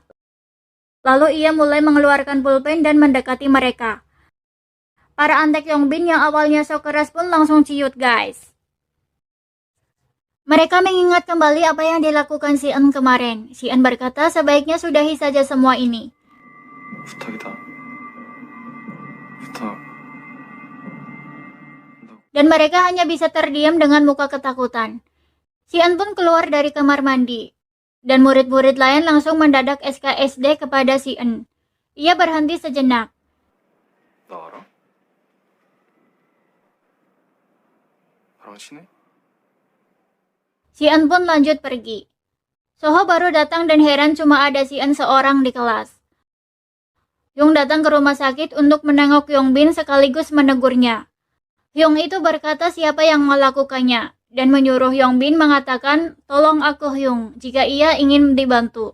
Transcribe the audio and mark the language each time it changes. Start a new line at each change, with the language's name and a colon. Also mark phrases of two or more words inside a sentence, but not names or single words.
Indonesian: Lalu ia mulai mengeluarkan pulpen dan mendekati mereka. Para antek Yongbin yang awalnya sok keras pun langsung ciut, guys. Mereka mengingat kembali apa yang dilakukan Si-en kemarin. Si-en berkata sebaiknya sudahi saja semua ini.
Korean: 부탁이다. 부탁.
Indonesian: Dan mereka hanya bisa terdiam dengan muka ketakutan. Si-en pun keluar dari kamar mandi. Dan murid-murid lain langsung mendadak SKSD kepada Si-en. Ia berhenti sejenak.
Korean: 나 알아? 나랑 친해?
Indonesian: Si-en pun lanjut pergi. Soho baru datang dan heran cuma ada Si-en seorang di kelas. Hyung datang ke rumah sakit untuk menengok Yongbin sekaligus menegurnya. Hyung itu berkata siapa yang melakukannya dan menyuruh Yongbin mengatakan tolong aku Hyung jika ia ingin dibantu.